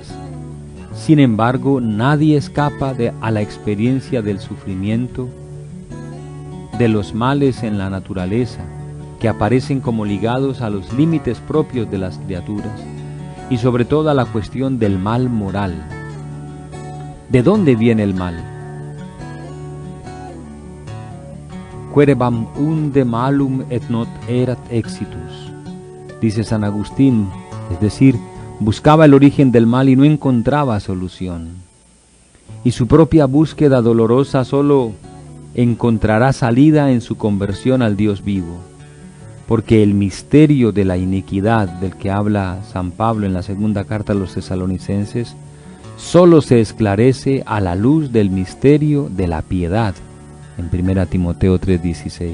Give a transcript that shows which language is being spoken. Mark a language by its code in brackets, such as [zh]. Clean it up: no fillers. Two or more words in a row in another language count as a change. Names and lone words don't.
[es] Sin embargo, nadie escapa a la experiencia del sufrimiento, de los males en la naturaleza, que aparecen como ligados a los límites propios de las criaturas, y sobre todo a la cuestión del mal moral. ¿De dónde viene el mal? [la] Querebam unde malum et not erat exitus, [es] dice San Agustín, es decir, buscaba el origen del mal y no encontraba solución. Y su propia búsqueda dolorosa solo encontrará salida en su conversión al Dios vivo, porque el misterio de la iniquidad del que habla San Pablo en la segunda carta a los Tesalonicenses solo se esclarece a la luz del misterio de la piedad, en 1 Timoteo 3:16.